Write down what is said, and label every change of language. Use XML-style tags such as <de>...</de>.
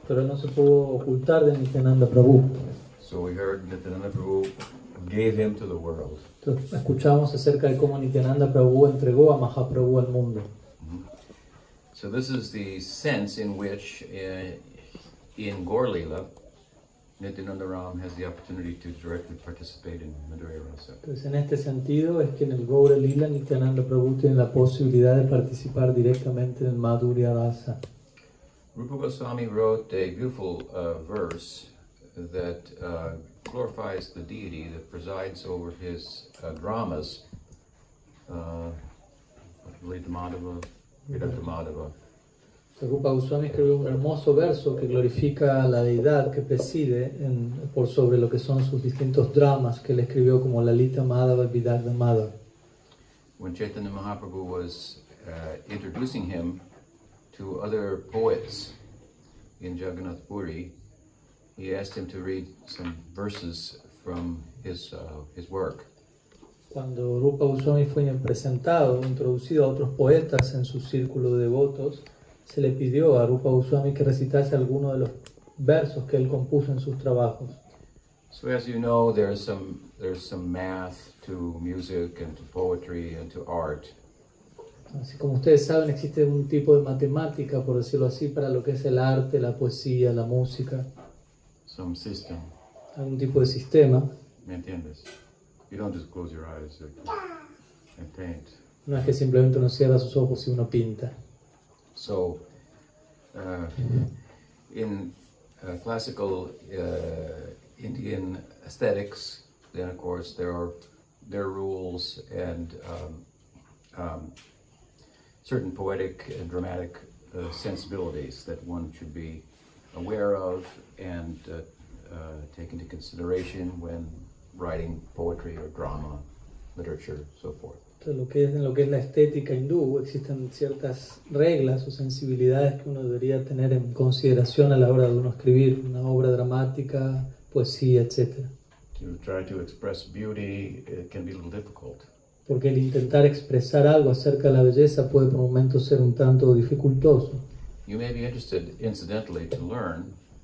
<es>Pero él no se pudo ocultar de Nityananda Prabhu.</es> <en>So we heard Nityananda Prabhu gave him to the world.</en> <es>Entonces, escuchamos acerca de cómo Nityananda Prabhu entregó a Mahaprabhu al mundo.</es> <en>So this is the sense in which in Gaur Lila, Nityananda Ram has the opportunity to directly participate in Madhurya Rasa.</en> <es>Entonces, en este sentido es que en el Gaura Lila Nityananda Prabhu tiene la posibilidad de participar directamente en el Madhurya Rasa.</es> <en>Rupa Goswami wrote a beautiful verse that glorifies the deity that presides over his dramas, Lita Madhava, Vidanta Madhava.</en> <es>Rupa Goswami escribió un hermoso verso que glorifica a la deidad que preside por sobre lo que son sus distintos dramas que él escribió como Lalita Madhava y Vidanta Madhava.</es> <en>When Chaitanya Mahaprabhu was introducing him to other poets in Jagannath Puri, he asked him to read some verses from his work.</en> <es>Cuando Rupa Goswami fue presentado, introducido a otros poetas en su círculo de devotos, se le pidió a Rupa Goswami que recitase algunos de los versos que él compuso en sus trabajos.</es> <en>So as you know, there's some math to music and to poetry and to art.</en> <es>Así como ustedes saben, existe un tipo de matemática, por decirlo así, para lo que es el arte, la poesía, la música.</es> <en>Some system.</en> <es>Algún tipo de sistema. ¿Me entiendes?</es> <en>You don't just close your eyes and paint.</en> <es>No es que simplemente uno cierra sus ojos y uno pinta.</es> <en>So, in classical Indian aesthetics, then of course there are rules and certain poetic and dramatic sensibilities that one should be aware of and take into consideration when writing poetry or drama, literature, so forth.</en> <es>Entonces, en lo que es la estética hindú, existen ciertas reglas o sensibilidades que uno debería tener en consideración a la hora de uno escribir una obra dramática, poesía, etc.</es> <en>To try to express beauty, it can be a little difficult.</en> <es>Porque el intentar expresar algo acerca de la belleza puede por momentos ser un tanto dificultoso.</es> <en>You may be interested, incidentally, to learn</en>